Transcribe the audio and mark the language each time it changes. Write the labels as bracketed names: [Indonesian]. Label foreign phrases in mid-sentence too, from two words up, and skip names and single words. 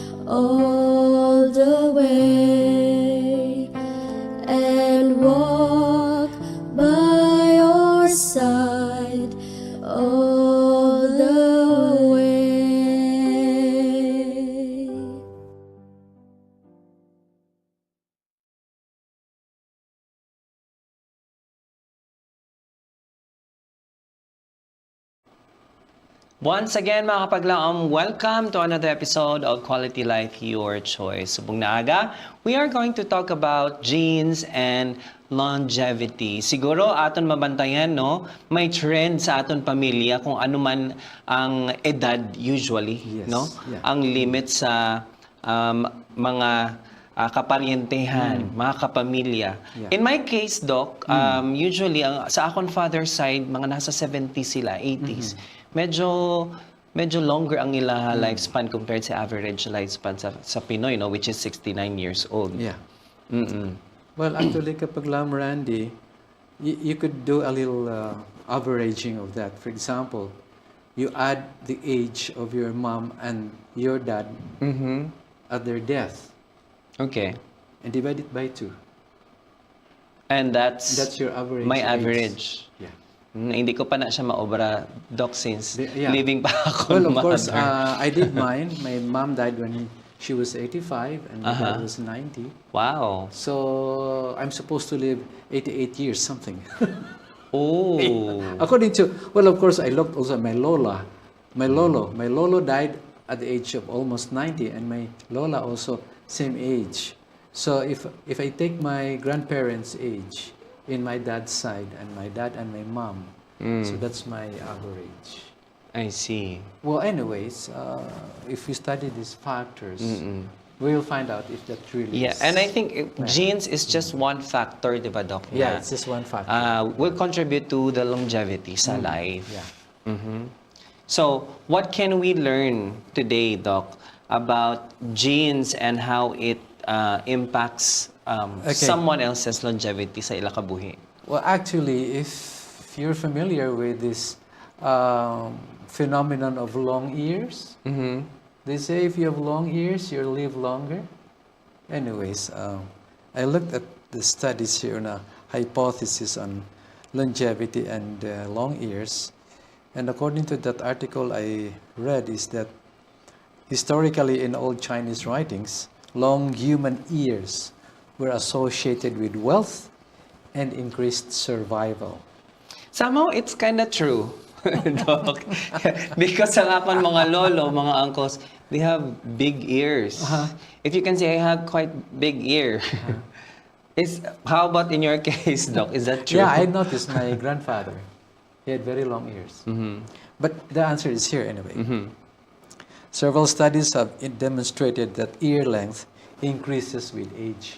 [English] all the way and walk by your side all the way. Once again, [Hiligaynon] mga kapaglaom, [English] welcome to another episode of Quality Life, Your Choice. [Hiligaynon] Subong naaga, [English] we are going to talk about genes and longevity. [Hiligaynon] Siguro aton mabantayan, no? May trend sa aton pamilya kung ano man ang edad usually, [English] Yes, [Hiligaynon] no? [English] yeah. [Hiligaynon] Ang limit sa mga kaparyentehan, mga kapamilya. [English] Yeah. In my case, [Hiligaynon] Doc, usually sa akong [English] father's side, [Hiligaynon] mga nasa 70s sila, 80s. Medyo longer ang nila lifespan compared sa [English] average lifespan [Hiligaynon] sa Pinoy, no, [English] which is 69 years old. Yeah. Mm-mm. Well, actually, [Hiligaynon] kapag lang, Randy, [English] you could do a little averaging of that. For example, you add the age of your mom and your dad at their death Okay. and divide it by 2. And that's your average my age. average. Yeah. [Hiligaynon] Hindi ko pa na siya maobra, Doc, [English] since Yeah. [Hiligaynon] living pa ako. [English] Well, of course, mother. I did mine. My mom died when she was 85 and my dad was 90. Wow. So I'm supposed to live 88 years, something. Oh. According to, well, of course, I looked also at my Lola. My Lolo died at the age of almost 90, and my Lola also same age. So if I take my grandparents' age in my dad's side and my dad and my mom, so that's my average. I see. Well, anyways, if we study these factors, we will find out if that really Yeah, is. and I think genes is just one factor, [Hiligaynon] di ba, Doc? [English] Yeah, [Hiligaynon] na, [English] it's just one factor. will contribute to the longevity [Hiligaynon] sa life. [English] Yeah. So, what can we learn today, Doc, about genes and how it impacts someone else's longevity [Hiligaynon] sa ila kabuhi? [English] Well, actually, if you're familiar with this phenomenon of long ears, they say if you have long ears, you'll live longer. Anyways, I looked at the studies here on a hypothesis on longevity and long ears. And according to that article I read is that historically in old Chinese writings, long human ears were associated with wealth and increased survival. Somehow, it's kind of true, Doc. [Hiligaynon] Because sa akong mga lolo, mga uncles, [English] they have big ears. If you can say, I have quite big ear. How about in your case, Doc? Is that true? Yeah, I noticed my grandfather. He had very long ears. But the answer is here anyway. Several studies have demonstrated that ear length increases with age.